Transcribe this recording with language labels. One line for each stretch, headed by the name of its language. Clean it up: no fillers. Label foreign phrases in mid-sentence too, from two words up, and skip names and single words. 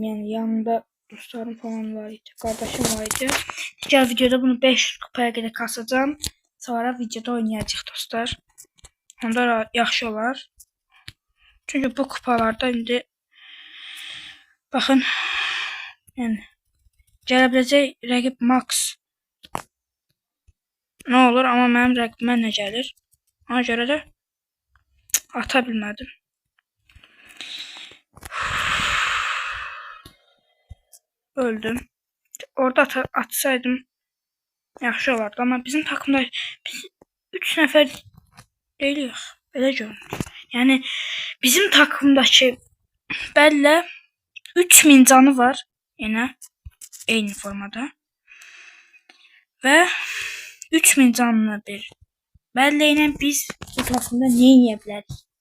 Azerbaijani: Yani yanımda dostlarım falan var idi. Kardeşim var idi.
Turkish: Diğer videoda bunu 500 kupaya kadar kasacağım. Sonra videoda oynayacağıq dostlar.
Azerbaijani: Onda yaxşı olar. Çünkü bu kupalarda indi
Turkish: bakın yani
Azerbaijani: gələ biləcək rəqib max
Turkish: ne olur ama
Azerbaijani: mənim rəqibimə nə gəlir? Ona görə də ata bilmədim. Öldüm. Orada atsaydım yaxşı olardı ama bizim takımda biz 3 nəfər deyilik. Belə görünür.
Turkish: Yani bizim takımdaki Bella 3000 canı var yine aynı formada ve 3000 canlı bir Bella ile biz bu takımda ne yiyebiliriz?